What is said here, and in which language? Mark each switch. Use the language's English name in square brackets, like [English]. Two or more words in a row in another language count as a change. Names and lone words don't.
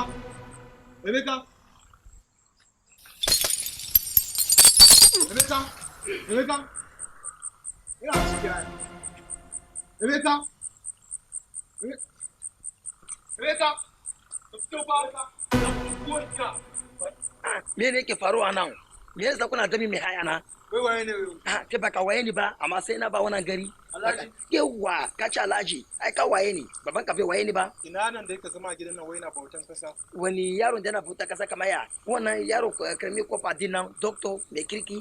[Hausa] Emeka. Emeka. Emeka. Era chikia. Emeka. Emeka. Kutopa. Me ne ke faruwa nan? Me yasa kuna gami mai haya na? Wai waye ne? Ke baka waye ni ba, amma sai na ba wannan gari. Alhaji. Yawa, ka ci Alhaji. Ai ka waye ni. Baban ka bai waye ni ba. Ina nan da yake zama gidan nan wai na bautan kasa. Wani yaron da na bauta kasa kamar ya? Wannan yaro karmi kofa din nan, doctor mai kirki.